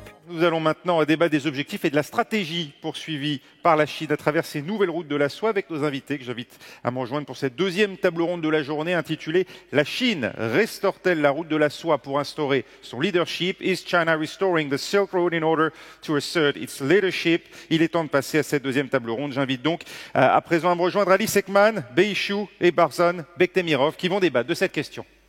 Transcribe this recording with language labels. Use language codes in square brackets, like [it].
[fr] Nous allons maintenant débattre des objectifs et de la stratégie poursuivie par la Chine à travers ces nouvelles routes de la soie avec nos invités que j'invite à me rejoindre pour cette deuxième table ronde de la journée intitulée « La Chine restaure-t-elle la route de la soie pour instaurer son leadership? [en] Is China restoring the Silk Road in order to assert its leadership ?» [fr] Il est temps de passer à cette deuxième table ronde. J'invite donc à présent à me rejoindre Alice Ekman, Beishou et Barzan Bektemirov qui vont débattre de cette question.